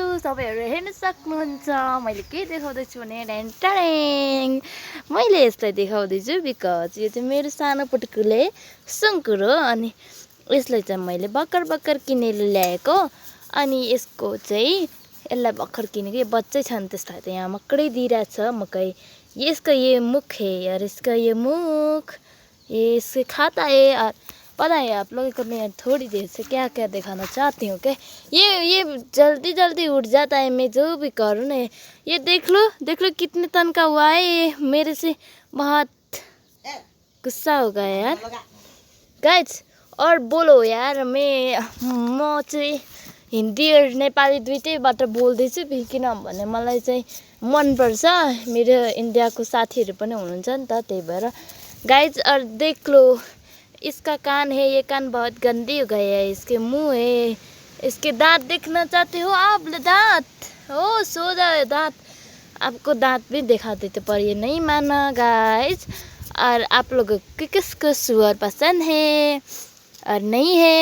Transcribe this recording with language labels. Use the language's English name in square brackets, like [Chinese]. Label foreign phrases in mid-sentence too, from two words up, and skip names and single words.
[Nepali] तपाईहरु हेर्न सक्नुहुन्छ मैले के देखाउँदैछु भने टेन्टेङ मैले यसलाई देखाउँदैछु बिकज यो चाहिँ मेरो सानो पुटुकुले सुङ्कुर हो। अनि यसलाई चाहिँ मैले भर्खर किनेर ल्याएको। अनि यसको चाहिँ यसलाई भर्खर किनेको ये बच्चै छन् त्यसलाई त यहाँ मक्कडै दिइरहेछ मकै। [Hindi] इसका ये मुख है यार, इसका ये मुख, ये इससे खाता है। और पता है आप लोगों को मैं थोड़ी देर से क्या क्या दिखाना चाहती हूँ कि ये जल्दी उठ जाता है। मैं जो भी करूँ ना, ये देख लो कितने टन का हुआ है। ये मेरे से बहुत गुस्सा हो गया यार गाइज। और बोलो यार [Nepali] म चाहिँ हिन्दी र नेपाली दुईटैबाट बोल्दैछु किनभने मलाई चाहिँ मनपर्छ। मेरो इन्डियाको साथीहरू पनि हुनुहुन्छ नि त, त्यही भएर गाइज। [Hindi] और देख लो इसका कान है, ये कान बहुत गंदी हो गया है। इसके मुंह है, इसके दांत देखना चाहते हो आप? दांत हो सो जाए दांत, आपको दांत भी दिखा देते पर ये नहीं माना गाइज। और आप लोगों को किसको सुअर पसंद है और नहीं है?